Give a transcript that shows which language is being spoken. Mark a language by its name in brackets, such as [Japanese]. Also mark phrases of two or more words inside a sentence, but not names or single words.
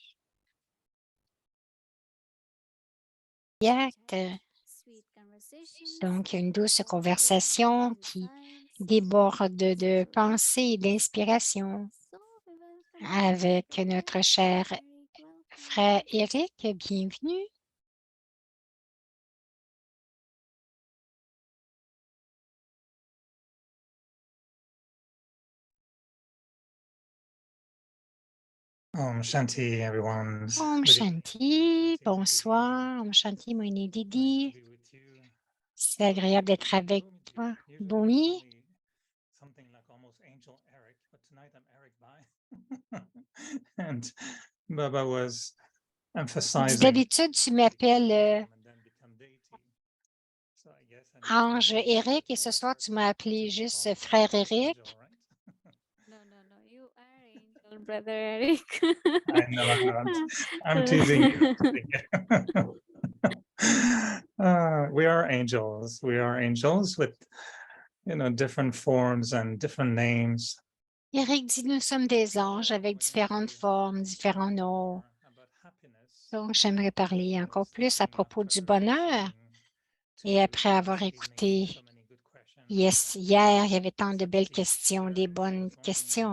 [French] Donc, une douce conversation qui déborde de pensée et d'inspiration avec notre cher frère Eric. Bienvenue. [Hindi] ॐ शान्ति, [English] everyone. [Hindi] ॐ शान्ति, bonsoir. ॐ शान्ति, Moini Didi. [French] C'est agréable d'être avec toi. Bhumi. [English] Something like almost Angel Eric, but tonight I'm Eric Bai. And Baba was emphasizing. [French] D'habitude, tu m'appelles Ange Eric et ce soir, tu m'as appelé juste frère Eric. [English] You are Angel, brother Eric. I know. I'm teasing you. We are angels. We are angels with, different forms and different names. [French] Eric dit, nous sommes des anges avec différentes formes, différents noms. Donc, j'aimerais parler encore plus à propos du bonheur. Et après avoir écouté hier, il y avait tant de belles questions, des bonnes questions.